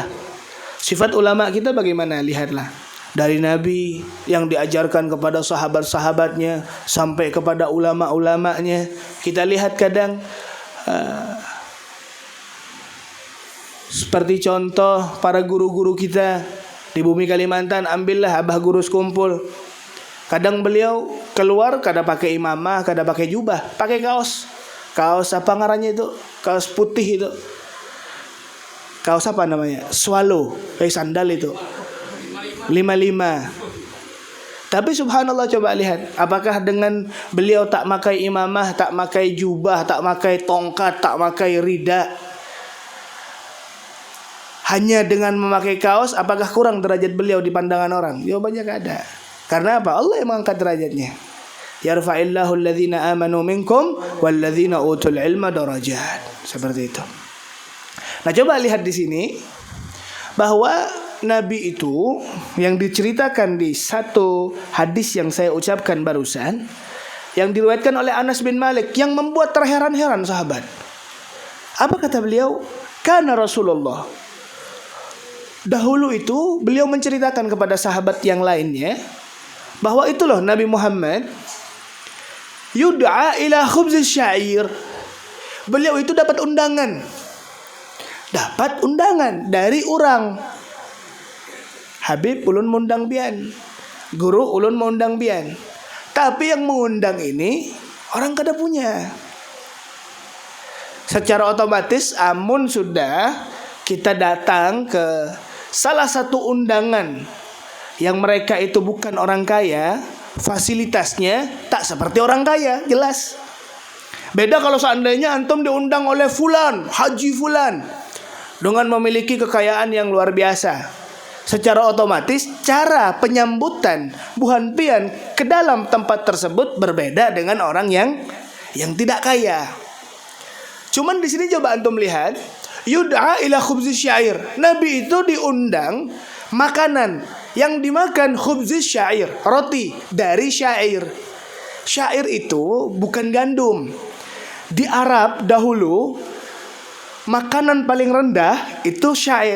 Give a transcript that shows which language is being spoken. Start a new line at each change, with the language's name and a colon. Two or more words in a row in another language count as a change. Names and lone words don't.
Indonesian: Sifat ulama kita bagaimana? Lihatlah. Dari Nabi yang diajarkan kepada sahabat-sahabatnya sampai kepada ulama-ulamanya. Kita lihat kadang seperti contoh para guru-guru kita di bumi Kalimantan, ambillah Abah Guru Sekumpul. Kadang beliau keluar kada pakai imamah, kada pakai jubah, pakai kaos. Kaos apa ngarannya itu? Kaos putih itu. Kaos apa namanya? Swallow, kayak sandal itu. 55. Tapi subhanallah, coba lihat, apakah dengan beliau tak pakai imamah, tak pakai jubah, tak pakai tongkat, tak pakai rida, hanya dengan memakai kaos, apakah kurang derajat beliau di pandangan orang? Jawabannya gak ada. Karena apa? Allah yang mengangkat derajatnya.
Arabic: يرفع الله الذين آمنوا منكم والذين أوتوا العلم درجات.
Indonesian: Seperti itu. Nah, coba lihat di sini bahwa Nabi itu yang diceritakan di satu hadis yang saya ucapkan barusan, yang diriwayatkan oleh Anas bin Malik, yang membuat terheran-heran sahabat. Apa kata beliau?
Arabic: كان رسول الله.
Indonesian: Dahulu itu beliau menceritakan kepada sahabat yang lainnya bahwa itu loh Nabi Muhammad
Arabic: يدعى إلى خبز الشعير.
Indonesian: Beliau itu dapat undangan. Dapat undangan dari orang.
Banjar: Habib ulun mengundang bian, guru ulun mengundang bian.
Indonesian: Tapi yang mengundang ini orang kada punya. Secara otomatis amun sudah kita datang ke salah satu undangan yang mereka itu bukan orang kaya, fasilitasnya tak seperti orang kaya, jelas. Beda kalau seandainya antum diundang oleh fulan, haji fulan, dengan memiliki kekayaan yang luar biasa. Secara otomatis cara penyambutan buhan pian ke dalam tempat tersebut berbeda dengan orang yang tidak kaya. Cuman di sini coba antum lihat,
Arabic: يدعى إلى خبز الشعير.
Indonesian: Nabi itu diundang makanan yang dimakan
Arabic: خبز الشعير,
Indonesian: roti dari syair. Syair itu bukan gandum. Di Arab dahulu makanan paling rendah itu syair.